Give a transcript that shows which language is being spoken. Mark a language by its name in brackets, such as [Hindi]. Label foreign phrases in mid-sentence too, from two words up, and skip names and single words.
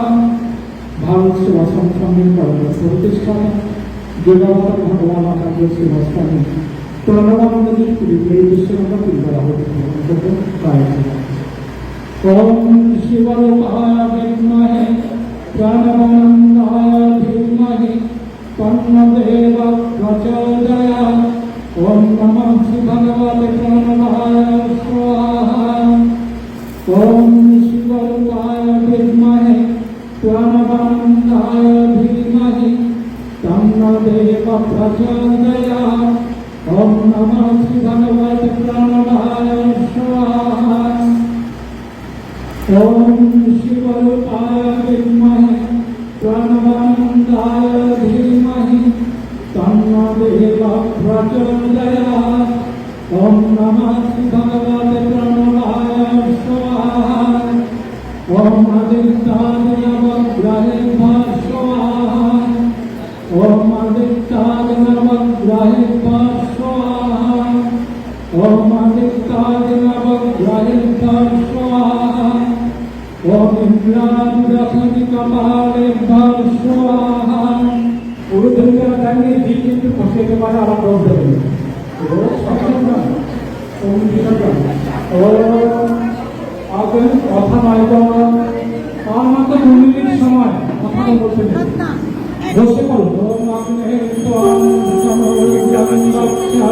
[Bangla] ভারত সেবাশ্রম সংঘের প্রতিষ্ঠাতা যোগাবতার ভগবান আচার্য সেবাশ্রমী প্রণবানন্দজির পুরীতে এই বিশ্বের আমরা তিনবার আহ্বান করবো। [Sanskrit] ওম শিবরূপায় বিদ্মহে প্রাণবানন্দায় ধীমহি তন্নো দেবঃ প্রচোদয়াৎ। ওম নমঃ ভগবতে প্রণবায় স্বাহা। ওম শিবরূপায় বিদ্মহে প্রাণবানন্দায় ধীমহি তন্নো দেবঃ প্রচোদয়াৎ। ওম নমঃ ভগবতে প্রণবায় স্বাহা। ওম শিবরূপায় বিদ্মহে প্রাণবানন্দায় ধীমহি তন্নো দেবঃ প্রচোদয়াৎ। ওম নমঃ ভগবতে প্রণবায় স্বাহা। ওম আদিত্যায় নবগ্রহেভ্যঃ স্বাহা। ওম আদিত্যায় নবগ্রহেভ্যঃ স্বাহা। ওম আদিত্যায় নবগ্রহেভ্যঃ স্বাহা। ওম ইন্দ্রাণি কপালেভ্যঃ স্বাহা। [Bangla] পুরোধনীরা জানিয়ে দিন কিন্তু বসে যেতে পারে আবার দৌড় দেবেন। আপনাদের কথা নয় আর মাত্র 2 মিনিট সময় কথা বলতে বসে পড়ুন। [Sanskrit] ওম আগ্নে ত্বং সমরুদ্রং রক্ষা।